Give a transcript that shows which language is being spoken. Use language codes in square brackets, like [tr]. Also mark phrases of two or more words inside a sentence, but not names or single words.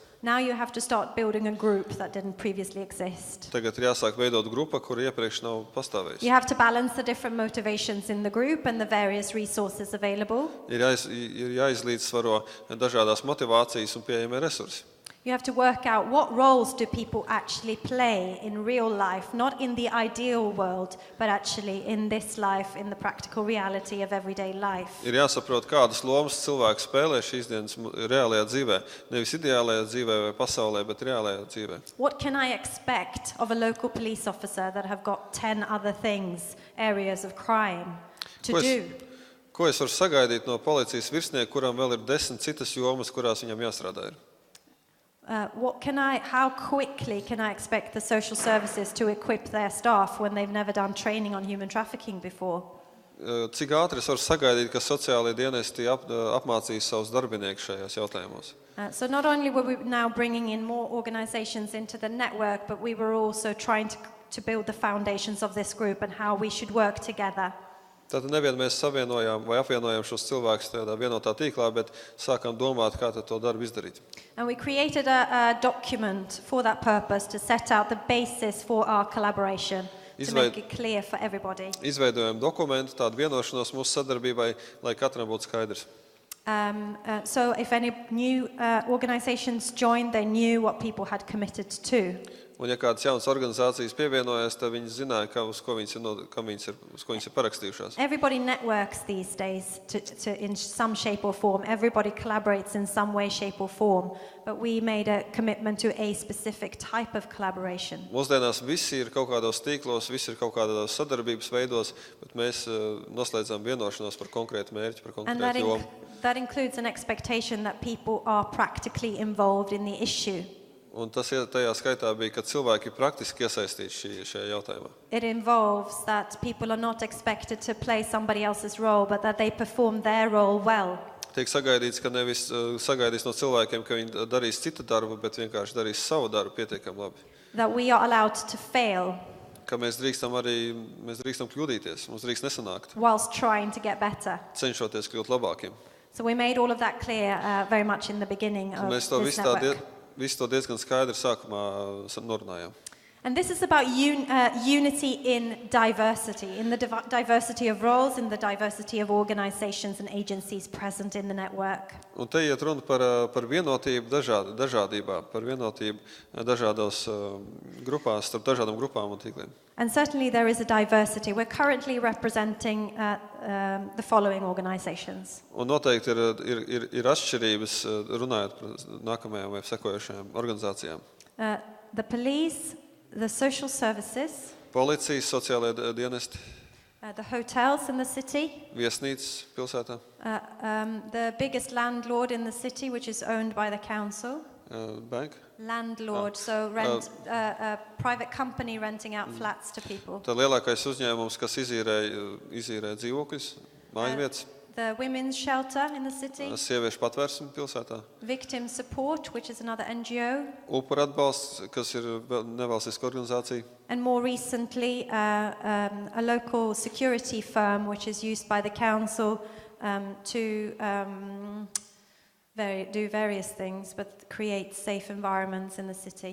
[en] Now you have to start building a group that didn't previously exist. [lv] Tagad ir jāsāk veidot grupa, kur iepriekš nav pastāvējusi. [en] You have to balance the different motivations in the group and the various resources available. [lv] Ir jāizlīdzsvaro dažādās motivācijas un pieejamie resursi. [en] You have to work out what roles do people actually play in real life, not in the ideal world, but actually in this life, in the practical reality of everyday life. [lv] Ir jāsaprot, kādas lomas cilvēki spēlē šīs dienas reālajā dzīvē, nevis ideālajā dzīvē vai pasaulē, bet reālajā dzīvē. [en] What can I expect of a local police officer that have got 10 other things, areas of crime, to do? [lv] Ko es varu sagaidīt no policijas virsnieka, kuram vēl ir 10 citas jomas, kurās viņam jāstrādā ir? [en] How quickly can I expect the social services to equip their staff when they've never done training on human trafficking before? [lv] Cik ātri es varu sagaidīt, ka sociālie dienesti apmācīs savus darbiniekus šajās jautājumos? [en] So not only were we now bringing in more organizations into the network, but we were also trying to build the foundations of this group and how we should work together. [lv] Tātad nevien mēs savienojām vai apvienojām šos cilvēkus tādā vienotā tīklā, bet sākām domāt, kā tad to darbu izdarīt. [en] And we created a document for that purpose to set out the basis for our collaboration, to make it clear for everybody. [lv] Izveidojām dokumentu, tādu vienošanos mūsu sadarbībai, lai katram būtu skaidrs. [en] So if any new organizations joined, they knew what people had committed to. [lv] Un ja kādas jaunas organizācijas pievienojas, tad viņi zināja, uz ko viņas ir parakstījušās. [en] Everybody networks these days in some shape or form. Everybody collaborates in some way, shape or form. But we made a commitment to a specific type of collaboration. [lv] Mūsdienās visi ir kaut kādos tīklos, visi ir kaut kādos sadarbības veidos, bet mēs noslēdzām vienošanos par konkrētu mērķi, par konkrētu jomu. [en] That includes an expectation that people are practically involved in the issue. [lv] Un tas tajā skaitā bija, ka cilvēki praktiski iesaistīti šajā jautājumā. [en] It involves that people are not expected to play somebody else's role, but that they perform their role well. [lv] Tiek sagaidīts, ka nevis sagaidīs no cilvēkiem, ka viņi darīs citu darbu, bet vienkārši darīs savu darbu pietiekami labi. [en] That we are allowed to fail. [lv] Ka mēs drīkstam kļūdīties, mums drīkst nesanākt. [en] Whilst trying to get better. [lv] Cenšoties kļūt labākiem. [en] So we made all of that clear very much in the beginning of this network. [lv] Visu to diezgan skaidri sākumā norunājām. [en] And this is about unity in the diversity of roles, in the diversity of organizations and agencies present in the network. [lv] Un te iet runa par vienotību dažādībā, par vienotību dažādos grupās, starp dažādām grupām un tīkliem. [en] And certainly there is a diversity. We're currently representing the following organizations. [lv] Un noteikti ir atšķirības runājot par nākamajām vai sekojošajām organizācijām. [en] The police, the social services, [lv] policijas, sociālajie dienesti, [en] the hotels in the city, [lv] viesnīcas pilsētā, [en] the biggest landlord in the city, which is owned by the council. Bank? Landlord, so a private company renting out flats to people. [lv] Tā lielākais uzņēmums, kas izīrē dzīvokļus, mājvietas. [en] The women's shelter in the city. [lv] Sieviešu patvērsme pilsētā. [en] Victim support, which is another NGO. [lv] Upuru atbalsts, kas ir nevalstiska organizācija. [en] And more recently, a local security firm, which is used by the council to do various things, but create safe environments in the city.